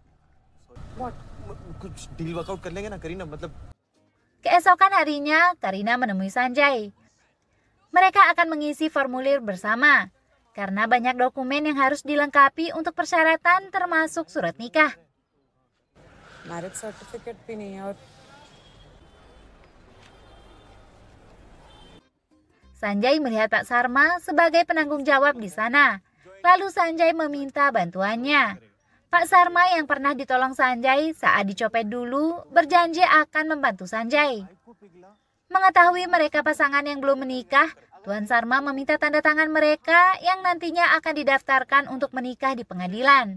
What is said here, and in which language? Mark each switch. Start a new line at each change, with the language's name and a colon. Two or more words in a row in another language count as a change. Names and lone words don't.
Indonesian: Keesokan harinya, Karina menemui Sanjay. Mereka akan mengisi formulir bersama, karena banyak dokumen yang harus dilengkapi untuk persyaratan termasuk surat nikah.
English: Marriage certificate
Hindi: भी नहीं है और
Indonesian: Sanjay melihat Pak Sarma sebagai penanggung jawab di sana. Lalu Sanjay meminta bantuannya. Pak Sarma yang pernah ditolong Sanjay saat dicopet dulu berjanji akan membantu Sanjay. Mengetahui mereka pasangan yang belum menikah, Tuan Sarma meminta tanda tangan mereka yang nantinya akan didaftarkan untuk menikah di pengadilan.